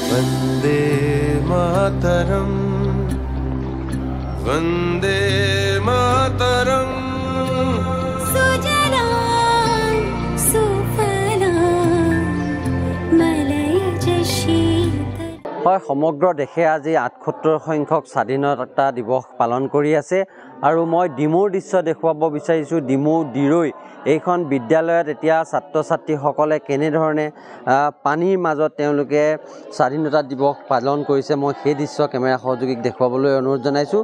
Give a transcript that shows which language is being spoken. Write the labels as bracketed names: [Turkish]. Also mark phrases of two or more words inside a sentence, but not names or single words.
[Sanskrit] वंदे मातरम वंदे मातरम सुजलां सुफलां मलयज शीतल। [Assamese] হয় সমগ্ৰ দেশে আজি ৭৮ সংখ্যক স্বাধীনতা দিৱস পালন কৰি আছে আৰু মই ডিমৌৰ দৃশ্য দেখুৱাব বিচাৰিছোঁ। ডিমৌ দিৰৈ এইখন বিদ্যালয়ত এতিয়া ছাত্ৰ ছাত্ৰীসকলে কেনেধৰণে পানীৰ মাজত তেওঁলোকে স্বাধীনতা দিৱস পালন কৰিছে মই সেই দৃশ্য কেমেৰা সহযোগীক দেখুৱাবলৈ অনুৰোধ জনাইছোঁ।